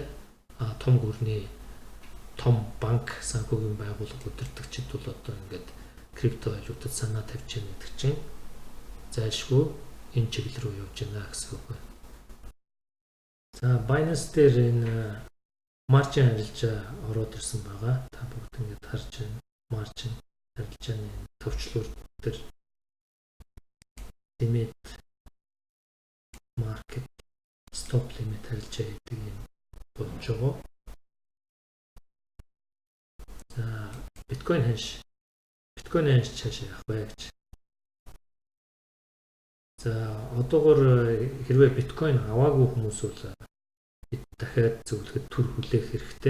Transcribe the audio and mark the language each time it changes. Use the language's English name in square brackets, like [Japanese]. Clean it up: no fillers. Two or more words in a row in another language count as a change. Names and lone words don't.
[Mongolian] Том гүрний том банк санхүүгийн байгууллага удирдагчид бол одоо ингээд криптовалютад санаа тавьж байгаа гэдэг чинь зайлшгүй энэ чиглэл рүү явж байна гэсэн үг байна. За Binance дээр энэ маржин арилжаа ороод ирсэн байгаа. Та бүгд ингээд харж байна. Маржин арилжааны төвчлөр дээр [English] limit market stop limit [Mongolian] арилжаа гэдэг юм болж байгаа. За биткойн ханш цаашаа явах вэ гэж. За одоогоор хэрвээ биткойн аваагүй хүмүүс бол бид дахиад зөвлөхөд төр хүлээх хэрэгтэй.